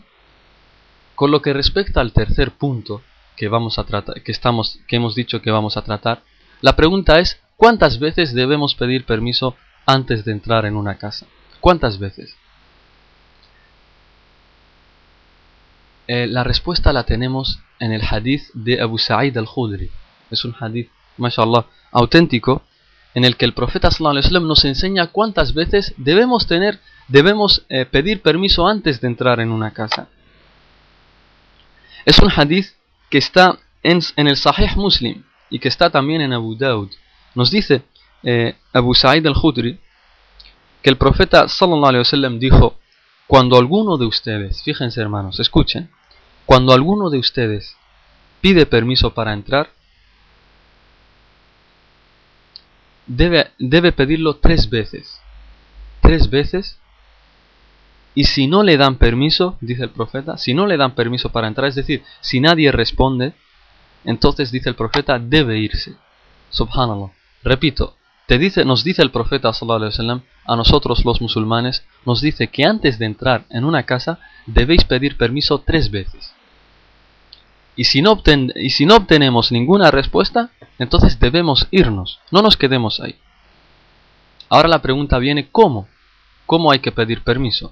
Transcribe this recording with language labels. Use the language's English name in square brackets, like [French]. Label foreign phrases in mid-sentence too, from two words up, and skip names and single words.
[Spanish] Con lo que respecta al tercer punto que vamos a tratar, que hemos dicho que vamos a tratar, la pregunta es, ¿cuántas veces debemos pedir permiso antes de entrar en una casa? ¿Cuántas veces? La respuesta la tenemos en el hadith de Abu Sa'id al-Khudri. Es un hadith, mashallah, auténtico, en el que el profeta [Arabic] صلى الله عليه وسلم [Spanish] nos enseña cuántas veces debemos pedir permiso antes de entrar en una casa. Es un hadith que está en el Sahih Muslim y que está también en Abu Dawud. Nos dice Abu Sa'id al-Khudri que el profeta [Arabic] صلى الله عليه وسلم [Spanish] dijo: cuando alguno de ustedes, fíjense hermanos, escuchen, cuando alguno de ustedes pide permiso para entrar, debe pedirlo 3 veces. 3 veces. Y si no le dan permiso, dice el profeta, si no le dan permiso para entrar, es decir, si nadie responde, entonces dice el profeta, debe irse. Subhanallah. Repito, nos dice el profeta [Arabic] صلى الله عليه وسلم, [Spanish] a nosotros los musulmanes, nos dice que antes de entrar en una casa debéis pedir permiso 3 veces. Y si no obtenemos ninguna respuesta, entonces debemos irnos, no nos quedemos ahí. Ahora la pregunta viene, ¿cómo? ¿Cómo hay que pedir permiso?